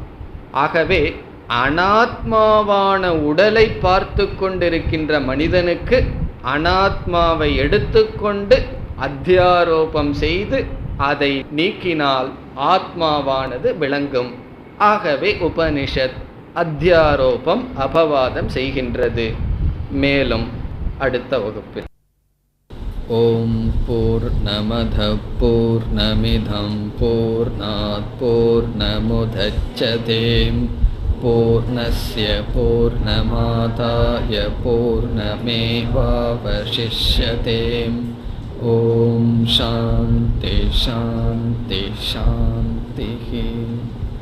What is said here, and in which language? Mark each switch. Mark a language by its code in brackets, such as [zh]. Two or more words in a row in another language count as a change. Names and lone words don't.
[ta] ஆகவே அனாத்மாவான உடலை பார்த்து கொண்டிருக்கின்ற மனிதனுக்கு அனாத்மாவை எடுத்துக்கொண்டு அத்தியாரோபம் செய்து அதை நீக்கினால் ஆத்மாவானது விளங்கும். ஆகவே உபனிஷத் அத்தியாரோபம் அபவாதம் செய்கின்றது. மேலும் அடுத்த வகுப்பில் [sa] ओम् पूर्णमदः पूर्णमिदम् पूर्णात् पूर्णमुदच्यते पूर्णस्य पूर्णमादाय पूर्णमेवावशिष्यते. ओम् शान्तिः शान्तिः शान्तिः.